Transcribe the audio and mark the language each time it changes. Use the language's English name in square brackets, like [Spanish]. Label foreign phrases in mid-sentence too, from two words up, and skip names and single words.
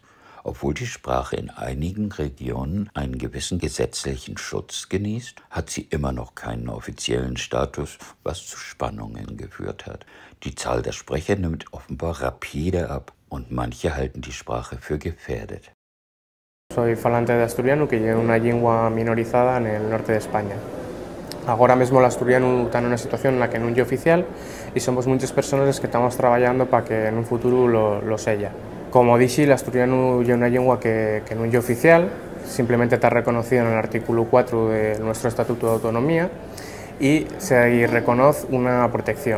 [German] Obwohl die Sprache in einigen Regionen einen gewissen gesetzlichen Schutz genießt, hat sie immer noch keinen offiziellen Status, was zu Spannungen geführt hat. Die Zahl der Sprecher nimmt offenbar rapide ab und manche halten die Sprache für gefährdet. [Spanish] Soy falante de asturiano, que es una lengua minorizada en el norte de España. Ahora mismo el asturiano está en una situación en la que no es oficial y somos muchas personas que estamos trabajando para que en un futuro lo sea. Como dije, el asturiano es una lengua que no es oficial, simplemente está reconocido en el artículo 4 de nuestro Estatuto de Autonomía y se reconoce una protección.